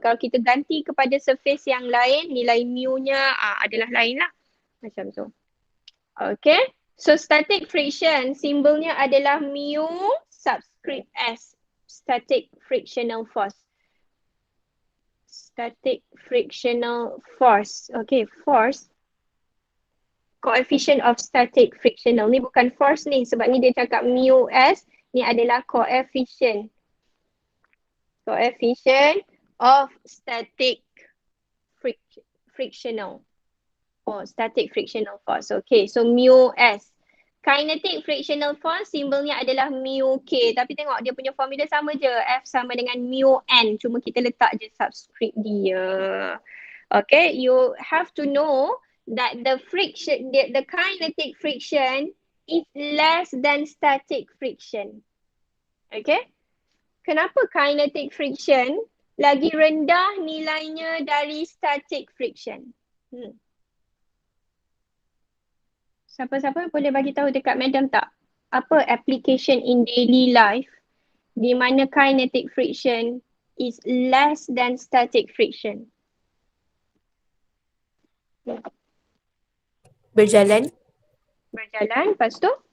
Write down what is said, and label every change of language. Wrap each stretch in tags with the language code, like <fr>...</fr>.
<ms>Kalau kita ganti kepada surface yang lain, nilai mu-nya adalah lain lah. Macam tu. Okay.</ms> <en>So static friction,</en> <ms>simbolnya adalah</ms> <en>mu subscript S, static frictional force. Static frictional force. Okay, force. Coefficient of static frictional.</en> <ms>Ni bukan force ni sebab ni dia cakap mu S, ni adalah coefficient.</ms> <en>Coefficient of static frictional. Oh, static frictional force. Okay, so mu S. Kinetic frictional force,</en> <ms>simbolnya adalah</ms> <en>mu K.</en> <ms>Tapi tengok dia punya formula sama je. F sama dengan mu N. Cuma kita letak je subscript dia.</ms> <en>Okay, you have to know that the friction, the kinetic friction is less than static friction.</en> <ms>Okay. Kenapa kinetic friction lagi rendah nilainya dari static friction? Siapa-siapa boleh bagi tahu dekat madam tak? Apa</ms> <en>application in daily life</en> <ms>di mana</ms> <en>kinetic friction is less than static friction?</en> <ms>Berjalan. Berjalan, lepas tu?</ms>